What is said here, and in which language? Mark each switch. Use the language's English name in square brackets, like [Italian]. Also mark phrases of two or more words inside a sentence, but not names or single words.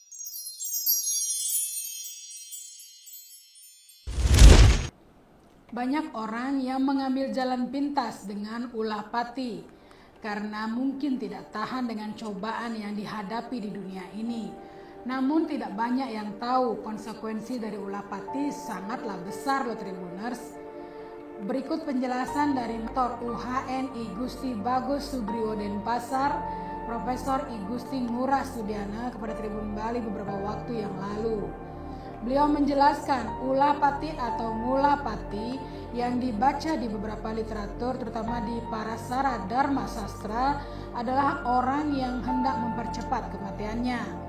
[Indonesian] Banyak orang yang mengambil jalan pintas dengan ulah pati karena mungkin tidak tahan dengan cobaan yang dihadapi di dunia ini. Namun tidak banyak yang tahu konsekuensi dari ulah pati sangatlah besar loh Tribuners. Berikut penjelasan dari Dr. UHN I Gusti Bagus Sugriwo Denpasar, Profesor I Gusti Ngurah Sudiana kepada Tribun Bali beberapa waktu yang lalu. Beliau menjelaskan ulah pati atau ngula pati yang dibaca di beberapa literatur terutama di Parasara Dharma Sastra adalah orang yang hendak mempercepat kematiannya.